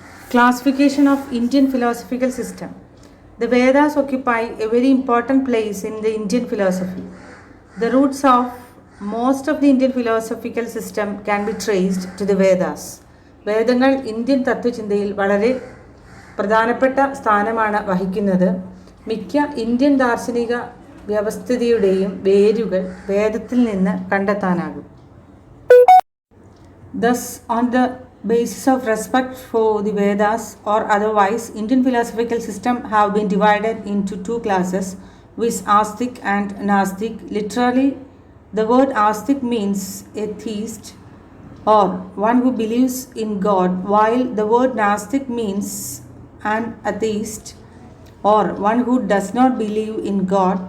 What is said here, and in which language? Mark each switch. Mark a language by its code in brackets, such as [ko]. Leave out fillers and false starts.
[en] Classification of Indian philosophical system. The Vedas occupy a very important place in the Indian philosophy. The roots of most of the Indian philosophical system can be traced to the Vedas. [ml] വേദങ്ങൾ Indian തത്വചിന്തയിൽ വളരെ പ്രധാനപ്പെട്ട സ്ഥാനമാണ് വഹിക്കുന്നത്. മിക്ക Indian ദാർശനിക വ്യവസ്ഥിതിയുടെയും വേരുകൾ വേദത്തിൽ നിന്ന് കണ്ടെത്താനാകും. [en] Thus, on the basis of respect for the Vedas or otherwise, Indian philosophical system have been divided into two classes, which Astic and Nastic. Literally, the word Astic means atheist or one who believes in God, while the word Nastic means an atheist or one who does not believe in God.